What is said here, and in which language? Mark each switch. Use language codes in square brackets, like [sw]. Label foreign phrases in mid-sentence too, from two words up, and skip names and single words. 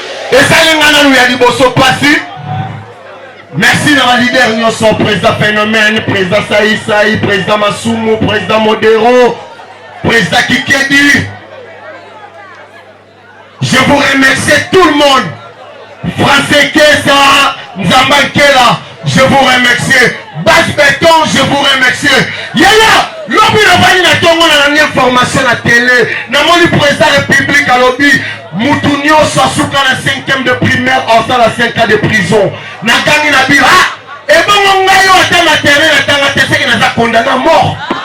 [ln] Ezali nga nanu ya liboso pasi. Merci na ba leader nyonso, président Phénomène, président Saï Saï, président Masumu, président Modero, président Kikedi. [fr] Je vous remercie tout le monde. Français Kesa, Nzamba Nkela, je vous remercie. Basse Béton, je vous remercie. [ln] Yaya, lobi na bani na tongo na nani information na télé. Na moni [fr] président République [ln] alobi, mutu nyonso asuka na [fr] cinquième de primaire, [ln] asa [fr] la cinq ans de prison. [ln] Na gangi na bira, ah, e bongo ngai yo ata na terrain na tanga te, seki naza [fr] condamné à mort.